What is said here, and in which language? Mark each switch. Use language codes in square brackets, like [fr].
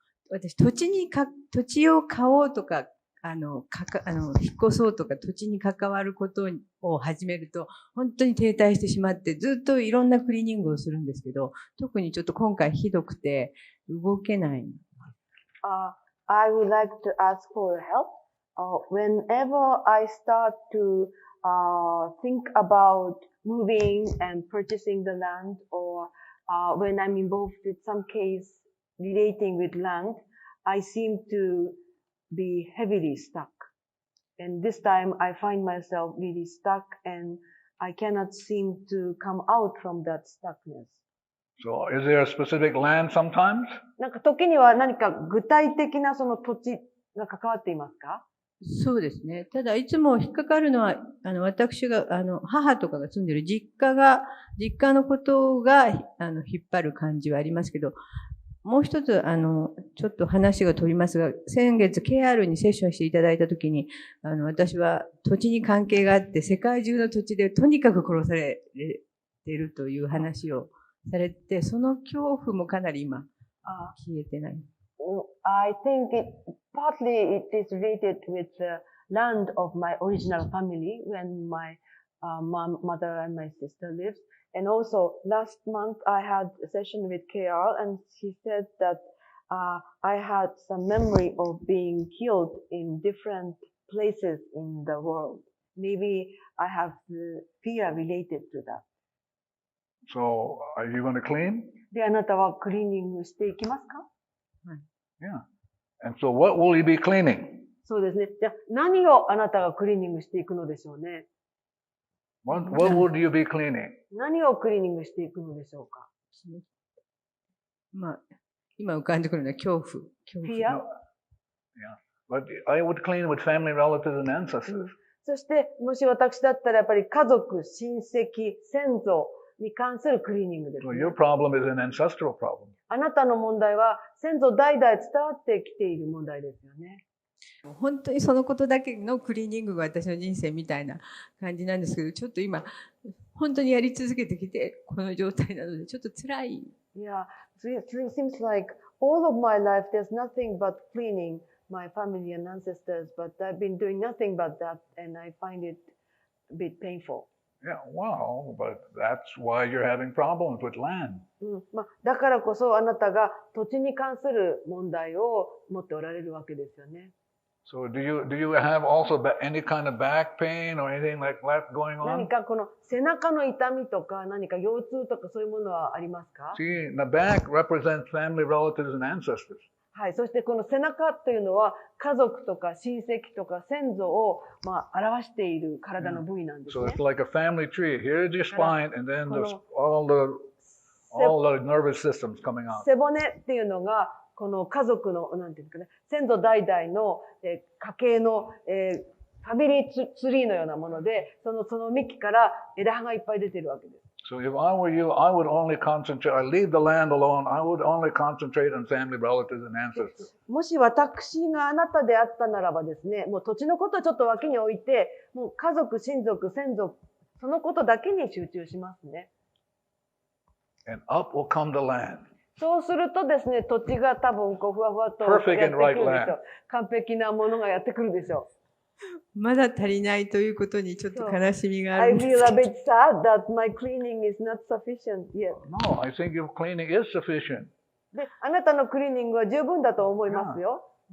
[ja] 私、土地を買おうとか、引っ越そうとか、土地に関わることを始めると、本当に停滞してしまって、ずっといろんなクリーニングをするんですけど、特にちょっと今回ひどくて、動けない。 [en] I would like to ask for help. Whenever I start to think about moving and purchasing the land, or when I'm involved with some case relating with land, I seem to be heavily stuck. And this time I find myself really stuck and I cannot seem to come out from that stuckness. So is there a specific land sometimes? [ja] なんか時には何か具体的なその土地が関わっていますか？そうですね。ただいつも引っかかるのは、私が、母とかが住んでる実家のことが、引っ張る感じはありますけど、もう一つ、ちょっと話が飛びますが、先月 KR にセッションしていただいたときに、私は土地に関係があって、世界中の土地でとにかく殺されているという話をされて、その恐怖もかなり今、消えてない。 [en] I think partly it is related with the land of my original family when my mother and my sister lived. And also last month I had a session with KR and she said that I had some memory of being killed in different places in the world. Maybe I have fear related to that. So are you going to clean? [ja] で、あなたはクリーニングしていきますか？ [en] Yeah. And so what will you be cleaning? [ja] そうですね。じゃあ何をあなたがクリーニングしていくのでしょうね。 [en] What would you be cleaning? [ja] 何をクリーニングしていくのでしょうか。まあ、今浮かんでくるのは恐怖。 [en] Fear? Yeah. But I would clean with family, relatives, and ancestors. [ja] そして、もし私だったらやっぱり家族、親戚、先祖に関するクリーニングですね。 [en] So your problem is an ancestral problem. [ja] あなたの問題は先祖代々伝わってきている問題ですよね。本当にそのことだけのクリーニングが私の人生みたいな感じなんですけど、ちょっと今本当にやり続けてきてこの状態なのでちょっと辛い。 [en] Yeah, it seems like all of my life there's nothing but cleaning my family and ancestors, but I've been doing nothing but that, and I find it a bit painful. Yeah, well, but that's why you're having problems with land. [ja] だからこそあなたが土地に関する問題を持っておられるわけですよね。 [en] So do you have also any kind of back pain or anything like that going on? [ja] 何かこの背中の痛みとか何か腰痛とかそういうものはありますか？ [en] See, the back represents family, relatives, and ancestors. [ja] はい、そしてこの背中というのは家族とか親戚とか先祖を表している体の部位なんですね。 [en] So it's like a family tree. Here's your spine, and then there's all the nervous systems coming out. [ja] 背骨っていうのがこの家族のなんていうんですかね、先祖代々の家系のファミリーツリーのようなもので、その幹から枝葉がいっぱい出てるわけです。 [en] So if I were you, I would only concentrate. I leave the land alone. I would only concentrate on family, relatives, and ancestors. [ja] もし私があなたであったならばですね、もう土地のことをちょっと脇に置いて、もう家族、親族、先祖、そのことだけに集中しますね。 [en] And up will come the land. [ja] そうするとですね、土地が多分こうふわふわとやってくるでしょう。完璧なものがやってくるでしょう。まだ足りないということにちょっと悲しみがあるんですけど。 [en] I feel a bit sad that my cleaning is not sufficient yet. No, I think your cleaning is sufficient. [ja] で、あなたのクリーニングは十分だと思いますよ。